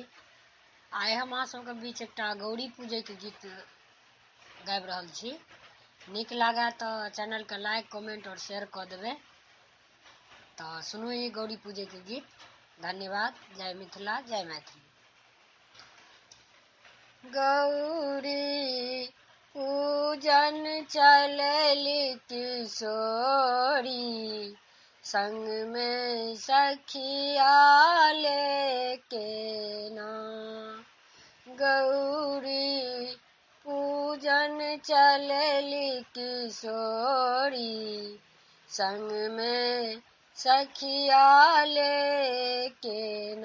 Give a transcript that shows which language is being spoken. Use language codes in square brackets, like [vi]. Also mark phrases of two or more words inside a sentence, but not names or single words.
[mai] आइ हम अहाँ सबके बीच एकटा गौरी पूजै के गीत गाबि रहल छी। नीक लागे तऽ चैनल के [en] like comment [mai] और शेयर कऽ देबै। तऽ सुनू ई गौरी पूजै के गीत। धन्यवाद। जय मिथिला, जय मैथिली। गौरी पूजन चलली किशोरी, संग में सखिया लेके ना। गौरी पूजन चलली किशोरी, संग में सखिया लेके ना।